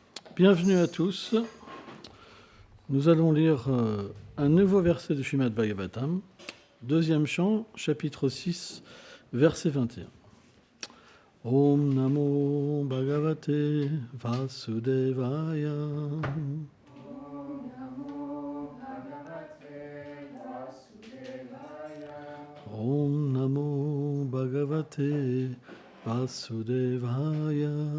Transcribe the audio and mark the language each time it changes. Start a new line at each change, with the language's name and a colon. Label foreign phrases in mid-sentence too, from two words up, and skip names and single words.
French: Bienvenue à tous. Nous allons lire un nouveau verset du Srimad Bhagavatam, deuxième chant, chapitre 6, verset 21.
Sanskrit: Om Namo Bhagavate Vasudevaya. Om Namo Bhagavate Vasudevaya.